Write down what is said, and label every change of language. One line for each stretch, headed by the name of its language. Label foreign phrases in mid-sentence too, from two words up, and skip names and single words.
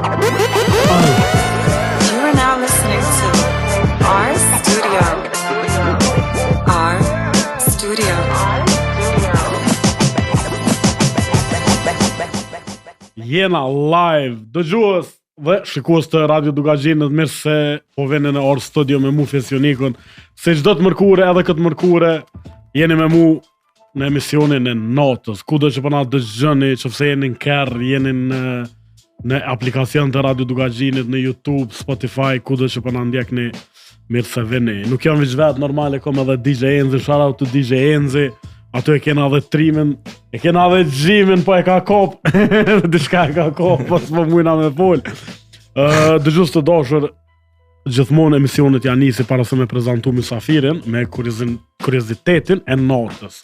English: You are now listening to R Studio. R Studio.
Albanian: Jena live, dëgjues dhe shikues të Radio Dugazhinit, mirë se po vjen në Or Studio me mu Fesionikun. Se çdo të mërkure, edhe këtë mërkure, jeni me mu në emisionin e natës. Kudo që po na dëgjoni, nëse jeni në kerr, jeni në aplikacion të Radio Dugazhinit, në YouTube, Spotify, kudo që po na ndjekni, mirë se vini. Nuk jam veç vetë, normale kom edhe DJ Enzi,
English: shout out to DJ Enzi.
Albanian: Ato e kena dhe trimin, e kena dhe gjimin, po e ka kop. Dishka e ka kop, po s'po mujna me fol. Dëgjues të dashur, gjithmonë emisionet janë nisi para se me prezantu mysafirin me kuriozitetin e natës.